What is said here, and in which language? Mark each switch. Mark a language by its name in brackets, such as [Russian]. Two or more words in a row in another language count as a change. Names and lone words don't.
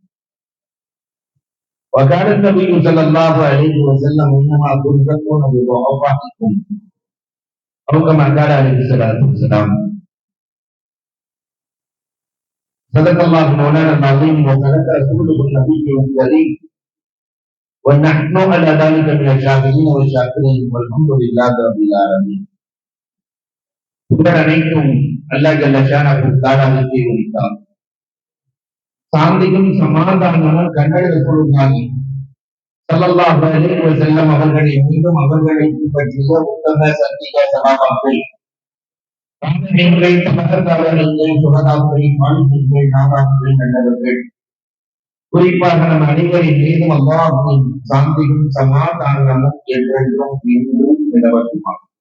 [Arabic] وقال النبي صلى الله عليه وسلم إنما تنفقون بضعفائكم أو كما قال عليه الصلاة والسلام. صدق الله مولانا العظيم وصدق رسوله النبي الكريم ونحن على ذلك من الشاهدين والشاكرين والحمد لله رب العالمين. [Tamil] புகழ் அனைத்தும் அல்லாஹ் [Arabic] جل شأنه [Tamil] தஆலாவுக்கே உரித்தாம். சாந்தியும் சமாதானமும் கண்ணட [Arabic] رسول الله صلى الله عليه وسلم [Tamil] அவர்களை மீண்டும் அவர்களை பற்றிய உத்தம சத்திய சகாபாக்கள் சகோதரர்கள் சுகதாக்கள் மாநிலங்கள் நாதாக்கள் நல்லவர்கள் குறிப்பாக நம் அனைவரின் மீதும் அல்லாஹ்வின் சாந்தியும் சமாதானமும் என்றென்றும் மீண்டும் நிலவட்டுமா.